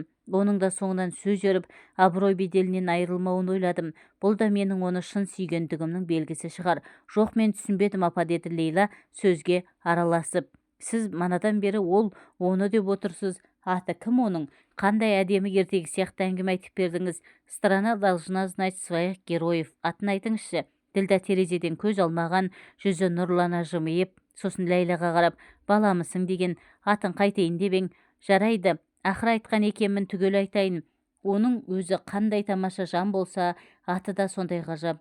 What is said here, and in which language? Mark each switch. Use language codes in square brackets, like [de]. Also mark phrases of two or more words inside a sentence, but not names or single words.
[kk] Оның да соңынан сөз еріп, абырой беделінен айырылмауын ойладым. Бұл да менің оны шын сүйгендігімнің белгісі шығар. Жоқ, мен түсінбедім апа, деді Лейла сөзге араласып. Сіз манадан бері ол, оны деп отырсыз. Аты кім оның? Қандай әдемі ертегі сияқты әңгіме айтып бердіңіз. [ru] Страна должна знать своих героев. [kk] Атын айтыңызшы. Ділдә терезеден көз алмаған, жүзі нұрлана жымиып, сосын Ләйлаға қарап, баламысың деген, атын қайтайын деп ең. Жарайды, ақыр айтқан екенмін, түгел айтайын. Оның өзі қандай тамаша жан болса, аты да сондай ғажап.